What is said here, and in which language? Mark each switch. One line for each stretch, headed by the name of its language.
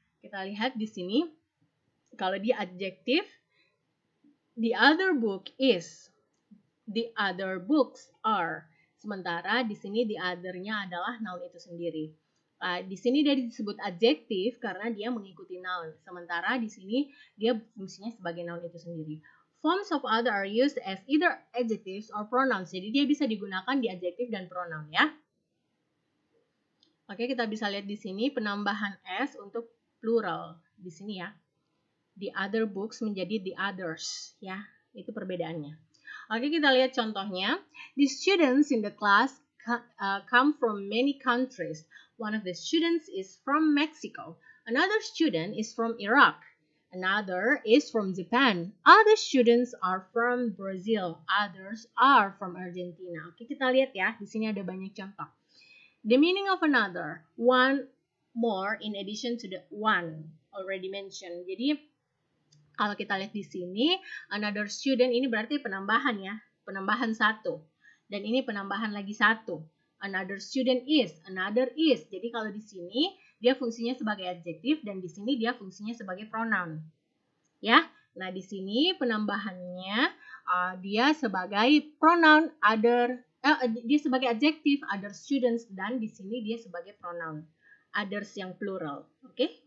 Indonesian: Kita lihat di sini kalau dia adjektif,
English: the other book is, the other books are.
Indonesian: Sementara di sini the other-nya adalah noun itu sendiri. Di sini dia disebut adjektif karena dia mengikuti noun. Sementara di sini dia fungsinya sebagai noun itu sendiri.
English: Forms of other are used as either adjectives or pronouns.
Indonesian: Jadi dia bisa digunakan di adjektif dan pronoun ya. Oke, kita bisa lihat di sini penambahan s untuk plural di sini ya.
English: The other books
Indonesian: menjadi the others ya. Itu perbedaannya. Oke, kita lihat contohnya.
English: The students in the class come from many countries. One of the students is from Mexico. Another student is from Iraq. Another is from Japan. Other students are from Brazil. Others are from Argentina.
Indonesian: Oke, kita lihat ya. Di sini ada banyak contoh.
English: The meaning of another, one more in addition to the one already mentioned.
Indonesian: Jadi kalau kita lihat di sini, another student ini berarti penambahan ya, penambahan satu. Dan ini penambahan lagi satu.
English: Another student is, another is.
Indonesian: Jadi kalau di sini dia fungsinya sebagai adjektif dan di sini dia fungsinya sebagai pronoun. Ya. Nah, di sini penambahannya dia sebagai pronoun other, dia sebagai adjektif other students dan di sini dia sebagai pronoun others yang plural. Oke?